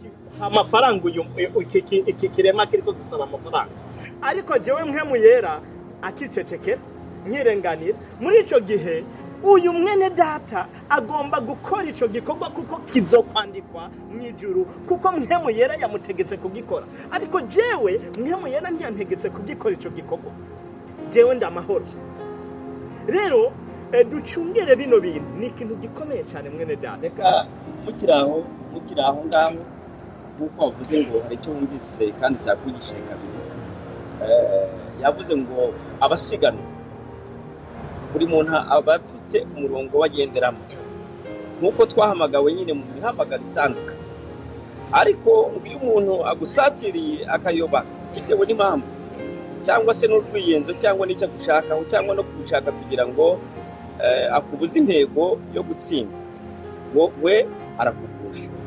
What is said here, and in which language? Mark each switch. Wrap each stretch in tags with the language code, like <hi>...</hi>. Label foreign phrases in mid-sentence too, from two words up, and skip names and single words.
<rn>amafaranga uyu iki kirema kiriko gisaba amafaranga ariko jewe mpemu yera akicecekera nyirenganira muri ico gihe uyu mwene data agomba gukora ico gikorwa kuko kizokwandikwa mwijuru kuko mpemu yera yamutegetse kugikora ariko jewe mpemu yera ntiyantegetse kugikora ico gikorwa jewe ndamahoro rero ducungere bino bintu ni ikintu gikomeye cyane mwene data reka mukiraho ngaho nkuko wavuze ngo hari icyo wumvise kandi cyakwigishije kabiri yavuze ngo abasiganwa buri muntu aba afite umurongo wagenderamo nkuko twahamagawe nyine mu mihamagaro itandukanye ariko iyo umuntu agusatiriye akayoba bitewe n'impamvu cyangwa se n'urwiyenzo cyangwa n'icyo gushakaho cyangwa no gushaka kugira ngo akubuze intego yo gutsinda we arakugusha</rn>